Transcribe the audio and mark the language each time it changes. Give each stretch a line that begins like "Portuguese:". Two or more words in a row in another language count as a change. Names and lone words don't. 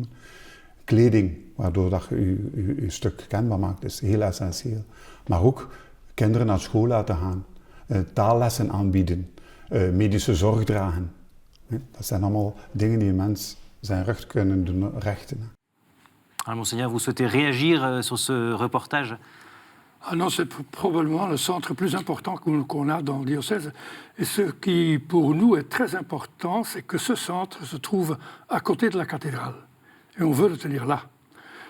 Dutch: Kleding, waardoor dat je je stuk kenbaar maakt, is heel essentieel. Maar ook kinderen naar school laten gaan, taallessen aanbieden, medische zorg dragen. Dat zijn allemaal dingen die een mens zijn rug kunnen doen rechten.
French: Alors, Monseigneur, vous souhaitez réagir sur ce reportage ? Ah non, c'est probablement le centre plus important qu'on a dans le diocèse. Et ce qui, pour nous, est très important, c'est que ce centre se trouve à côté de la cathédrale. Et on veut le tenir là.